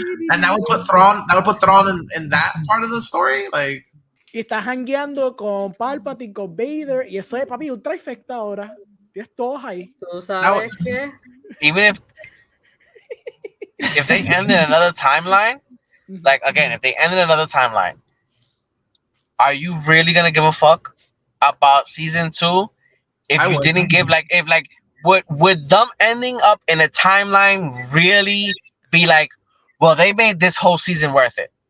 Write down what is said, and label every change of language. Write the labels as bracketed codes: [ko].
[en] And that would put Thrawn in that part of the story, like. [es] Y estás hangueando con Palpatine, con Vader, y eso es, papi, un trifecta ahora. Tienes todos ahí. ¿Tú sabes qué? [en] Even if they end in another timeline, like again, if they end in another timeline, are you really gonna give a fuck about season 2? If you didn't give would them ending up in a timeline really be like, well, they made this whole season worth it?